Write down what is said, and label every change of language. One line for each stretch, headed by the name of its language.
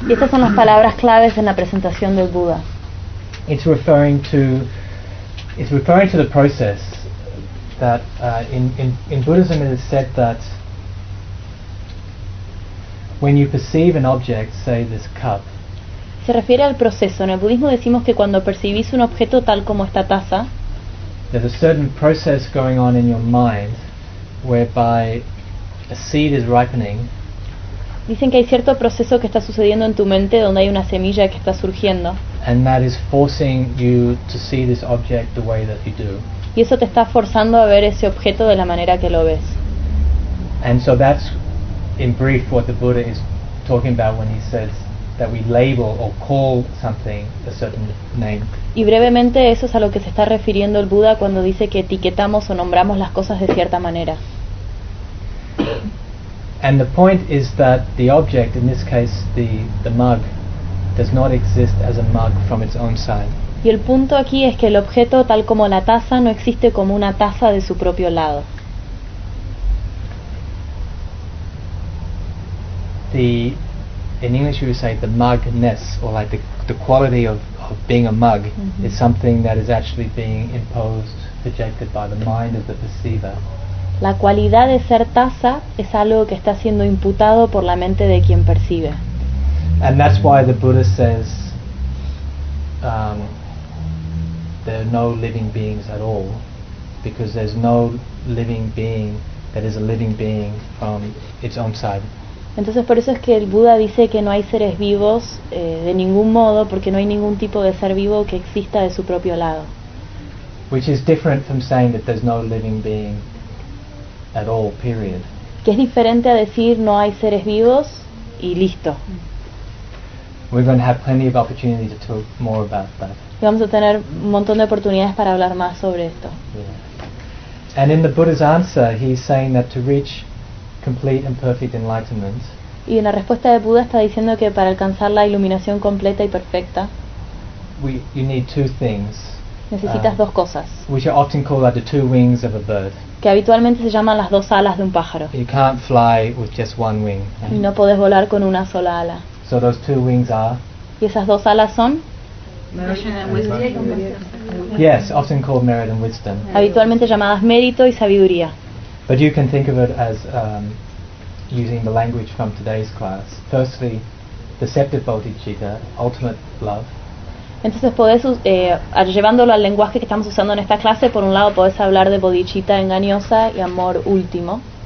Spanish: Y estas son las palabras claves en la presentación del Buda.
English: It's referring to the process that in Buddhism it is said that When you perceive an object, say this cup.
Spanish: Se refiere al proceso. En el budismo decimos que cuando percibís un objeto tal como esta taza,
English: there's a certain process going on in your mind whereby a seed is ripening.
Spanish: Dicen que hay cierto proceso que está sucediendo en tu mente donde hay una semilla que está surgiendo.
English: And that is forcing you to see this object the way that you do.
Spanish: Y eso te está forzando a ver ese objeto de la manera que lo ves.
English: And so that's in brief what the Buddha is talking about when he says that we label or call something a certain name.
Spanish: Y brevemente eso es a lo que se está refiriendo el Buda cuando dice que etiquetamos o nombramos las cosas de cierta manera.
English: And the point is that the object, in this case the mug, does not exist as a mug from its own side.
Spanish: Y el punto aquí es que el objeto, tal como la taza, no existe como una taza de su propio lado.
English: In English, you would say the mugness, or like the quality of being a mug, mm-hmm. is something that is actually being imposed, projected by the mind of the perceiver.
Spanish: La cualidad de ser taza es algo que está siendo imputado por la mente de quien percibe.
English: And that's why the Buddha says there are no living beings at all, because there's no living being that is a living being from its own side.
Spanish: Entonces por eso es que el Buda dice que no hay seres vivos de ningún modo, porque no hay ningún tipo de ser vivo que exista de su propio lado.
English: Which is different from saying that there's no living being at all, period.
Spanish: Que es diferente a decir no hay seres vivos y listo.
English: We're going to have plenty of opportunities to talk more about that.
Spanish: Y vamos a tener un montón de oportunidades para hablar más sobre esto. Yeah.
English: And in the Buddha's answer, he's saying that to reach complete and perfect enlightenment.
Spanish: Y en la respuesta de Buda está diciendo que para alcanzar la iluminación completa y perfecta,
English: you need two things.
Spanish: Necesitas dos cosas.
English: Which are often called like the two wings of a bird.
Spanish: Que habitualmente se llaman las dos alas de un pájaro.
English: You can't fly with just one wing.
Spanish: Y no puedes volar con una sola ala.
English: So those two wings are.
Spanish: Y esas dos alas son.
English: Yes, often called merit and wisdom.
Spanish: Habitualmente llamadas mérito y sabiduría.
English: But you can think of it as using the language from today's class. Firstly, deceptive bodhicitta, ultimate love.
Spanish: Entonces podés, llevándolo al lenguaje que estamos usando en esta clase, por un lado podés hablar de bodhicitta engañosa y amor último.